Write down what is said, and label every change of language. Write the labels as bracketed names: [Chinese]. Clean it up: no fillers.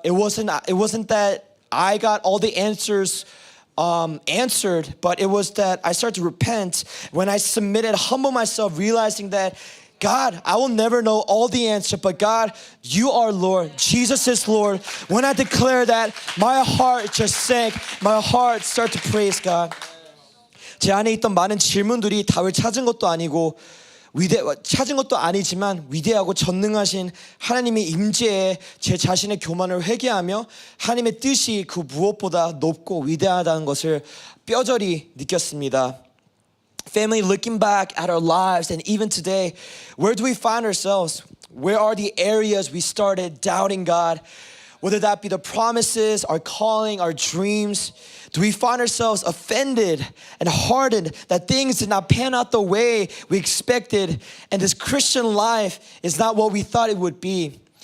[English] It wasn't that I got all the answers answered, but it was that I started to repent when I submitted, humble myself, realizing that God, I will never know all the answer, but God, you are Lord. Jesus is Lord. When I declare that, my heart just sank. My heart started to praise God. [Korean] 제 안에 있던 많은 질문들이 답을 찾은 것도 아니고 찾은 것도 아니지만 위대하고 전능하신 하나님의 임재에 제 자신의 교만을 회개하며 하나님의 뜻이 그 무엇보다 높고 위대하다는 것을 뼈저리 느꼈습니다. [English] Family, looking back at our lives and even today, where do we find ourselves? Where are the areas we started doubting God? Whether that be the promises, our calling, our dreams. Do we find ourselves offended and hardened that things did not pan out the way we expected and this Christian life is not what we thought it would be?